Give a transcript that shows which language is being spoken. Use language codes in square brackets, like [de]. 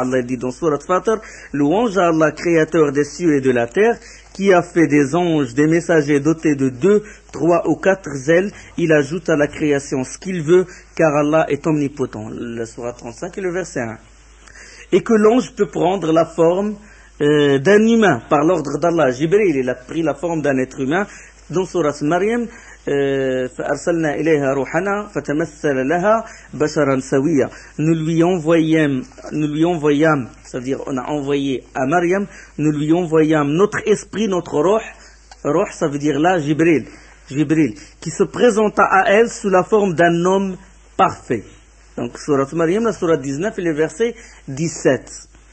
[fr] Allah dit dans sourate Fatir, louange à Allah, créateur des cieux et de la terre, qui a fait des anges, des messagers dotés de 2, 3 ou 4 ailes. Il ajoute à la création ce qu'il veut, car Allah est omnipotent. La sourate 35 et le verset 1. Et que l'ange peut prendre la forme d'un humain, par l'ordre d'Allah. Jibril, il a pris la forme d'un être humain. Dans sourate Maryam, [ar] فأرسلنا إليها روحنا فتمثل لها بشرا سويا. [fr] Nous lui envoyâmes, c'est-à-dire on a envoyé à Maryam, nous lui envoyâmes notre esprit, notre roh, ça veut dire là Jibril, qui se présenta à elle sous la forme d'un homme parfait. Donc sourate Maryam, la sourate 19 et le verset 17.